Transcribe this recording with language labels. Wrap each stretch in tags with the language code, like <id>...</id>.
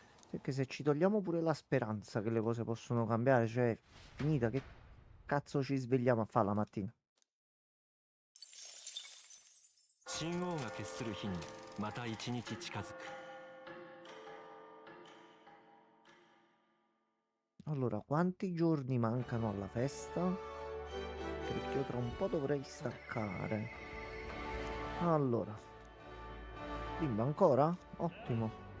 <it>Perché se ci togliamo pure la speranza che le cose possono cambiare, cioè, finita, che cazzo ci svegliamo a fare la mattina?</it> <ja>神王が決する日にまた一日近づく。</ja> <it>Allora, quanti giorni mancano alla festa? Perché io tra un po' dovrei staccare. Allora, bimba ancora? Ottimo.</it>